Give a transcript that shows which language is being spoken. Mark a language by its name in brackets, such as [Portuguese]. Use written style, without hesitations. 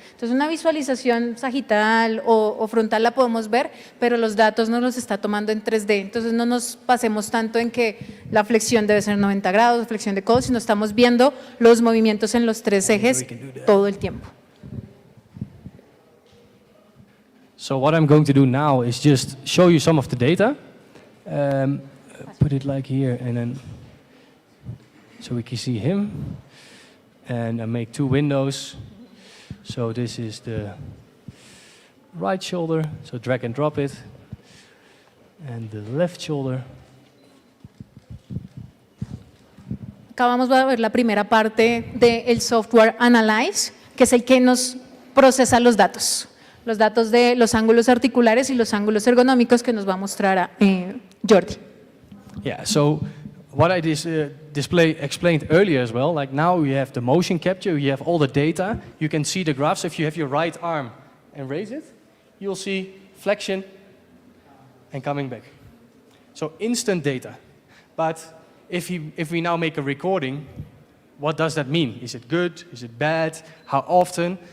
[Spanish] Entonces, una visualización sagital o frontal la podemos ver, pero los datos no los está tomando en 3D. Entonces, no nos pasemos tanto en que la flexión debe ser 90 grados, flexión de codo, sino estamos viendo los movimientos en los 3 ejes todo el tiempo. [English] So what I'm going to do now is just show you some of the data. Put it like here, and then so we can see him. And I make 2 windows. So this is the right shoulder, so drag and drop it. And the left shoulder. [Spanish] Acá vamos a ver la primera parte del software Analyze, que es el que nos procesa los datos de los ángulos articulares y los ángulos ergonómicos que nos va a mostrar Jordi. [English] Yeah, so what I explained earlier as well, like now you have the motion capture, you have all the data, you can see the graphs. If you have your right arm and raise it, you'll see flexion and coming back. So instant data. But if we now make a recording, what does that mean? Is it good? Is it bad? How often?